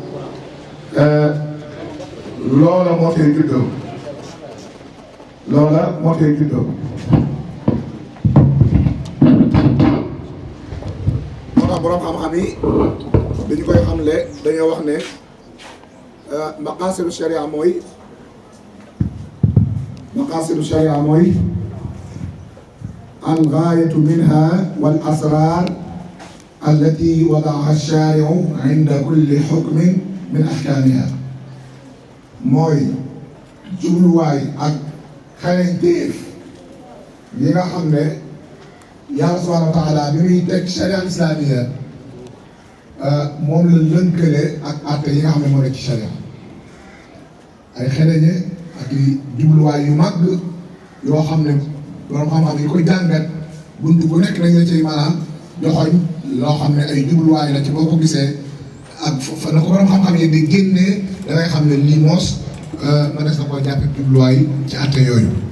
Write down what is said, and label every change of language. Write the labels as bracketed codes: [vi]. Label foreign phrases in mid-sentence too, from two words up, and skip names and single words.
[wo] loola moo tey juddoo moo tax boroom xam-xam yi dañu koy xamle dañoo wax ne maqaasidu [ar] sharia mooy الغاية منها والأسرار التي وضعها الشارع عند كل حكم من [wo] ahkaamiha mooy jubluwaay ak xarañteef yi nga xam ne Yàlla [ar] سبحانه وتعالى [wo] bi muy teg [ar] الشريعة الإسلامية [wo] moom la lënkale ak àtte yi nga xam ne moo nekk ci sharia ay xereñe ak i jubluwaay yu mag yoo xam ne borom xam-xam yi koy jàngat buntu bu nekk dañ la cay maanaam joxoñ loo xam ne ay jubluwaay la ci boo ko gisee ak fa na ko borom xam-xam yi di génnee da ngay xam ne lii moos mënees na koo jàppe jubluwaay ci àtte yooyu.